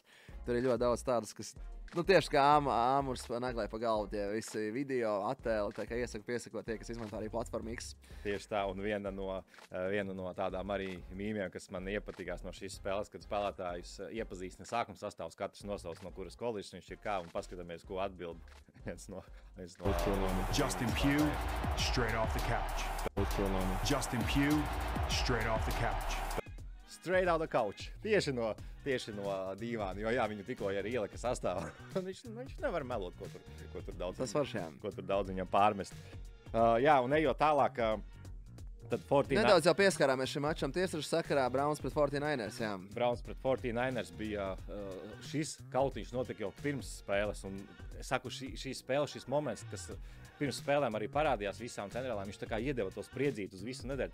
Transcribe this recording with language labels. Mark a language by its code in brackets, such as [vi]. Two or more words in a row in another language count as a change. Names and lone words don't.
[lv] Tur ir ļoti daudz tādas, kas, tieši kā āmurs naglai pa galvu, tie visi video, attēli, tā kā iesaku piesakot tie, kas izmanto arī platformu X. Tieši tā, un viena no tādām arī mīmiem, kas man iepatīkās no šīs spēles, kad spēlētājus iepazīstina sākuma sastāvs, katrs nosauc, no kuras koledžas viņš ir kā, un paskatāmies, ko atbild. [en] Justin Pugh, straight off the couch. Justin Pugh, straight off the couch. Straight out the couch. [lv] Tieši no dīvāna, jo viņu tikko arī ielika sastāvā. viņš nevar melot, ko tur daudz viņam pārmest. Un ejot tālāk, tad 49ers. Nedaudz jau pieskārāmies šim mačam tiesnešu sakarā Browns pret 49ers, jā. Browns pret 49ers bija šis kautiņš notika jau pirms spēles, un es saku, šī spēle, šis moments, kas pirms spēlēm arī parādījās visām centrālām, viņš tā kā iedeva to spriedzītu uz visu nedēļu.